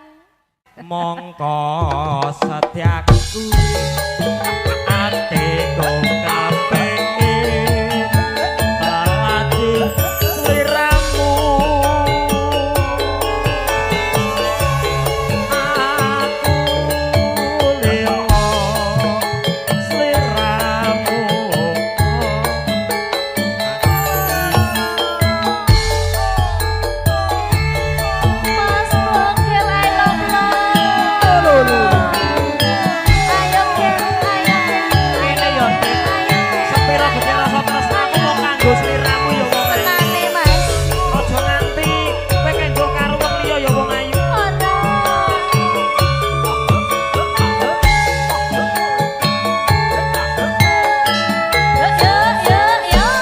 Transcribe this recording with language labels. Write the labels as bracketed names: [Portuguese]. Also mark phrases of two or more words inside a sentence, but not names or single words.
[Javanese] Mongko setiaku atiku kapengin lagi sliramu aku limo sliramu Mas bogel [English] I love love. [Javanese] Ayo Gel, ayo Gel. Ngene yo sepira gede rasa tresnaku mau kanggo sliramu ya wong ayu. Tenane Mas. Aja nganti kowe kanggo karo wong liya ya wong ayu. Ora. Yo.